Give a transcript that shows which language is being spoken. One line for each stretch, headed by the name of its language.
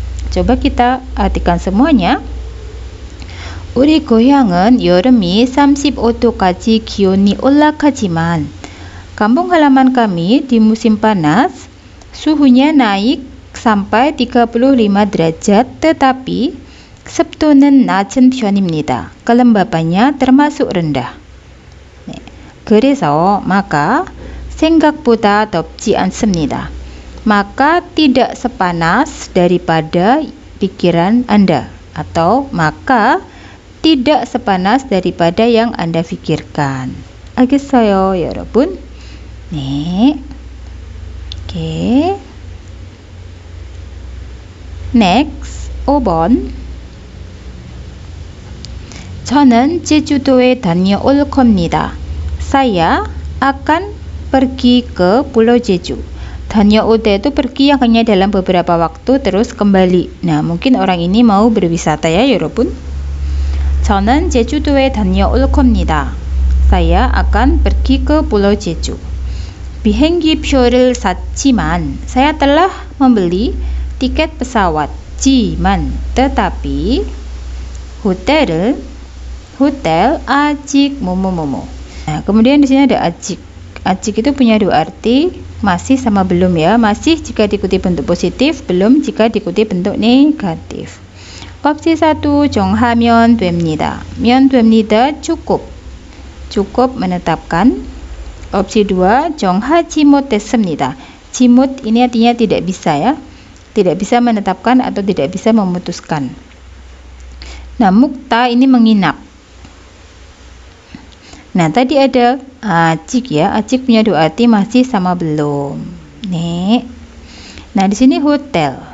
Indonesian: coba kita artikan semuanya.
Korean: 우리 고향은 여름이 35도까지 기온이 올라가지만,
Indonesian: kampung halaman kami di musim panas suhunya naik sampai 35 derajat tetapi
Korean: 습도는 낮은 편입니다.
Indonesian: kelembabannya termasuk rendah.
Korean: 네. 그래서
Indonesian: maka
Korean: 생각보다 덥지 않습니다.
Indonesian: maka tidak sepanas daripada pikiran Anda, atau maka tidak sepanas daripada yang Anda pikirkan.
Korean: 알겠어요, 여러분? 네. 오케이. Next, 5번. 저는 제주도에 다녀올 겁니다.
Indonesian: Saya akan pergi ke Pulau Jeju.
Korean: 다녀올
Indonesian: itu pergi yang hanya dalam beberapa waktu terus kembali. Nah, mungkin orang ini mau berwisata ya,
Korean: 여러분. 저는 제주도에 다녀올 겁니다.
Indonesian: Saya akan pergi ke Pulau Jeju.
Korean: 비행기 표를 샀지만,
Indonesian: saya telah membeli tiket pesawat.
Korean: 지만,
Indonesian: tetapi
Korean: hotel 아직 뭐뭐뭐뭐.
Indonesian: Nah, kemudian di sini ada 아직. 아직 itu punya dua arti, masih sama belum ya. Masih jika diikuti bentuk positif, belum jika diikuti bentuk negatif.
Korean: Opsi 1, 정하면 됩니다. 면 됩니다,
Indonesian: cukup. cukup menetapkan.
Korean: Opsi 2, 정하지 못했습니다.
Indonesian: 지못 ini artinya tidak bisa ya. Tidak bisa menetapkan atau tidak bisa memutuskan. Nah, mukta ini menginap. Nah, tadi ada acik ya. Acik punya dua arti, masih sama belum. Nih. Nah, di sini hotel.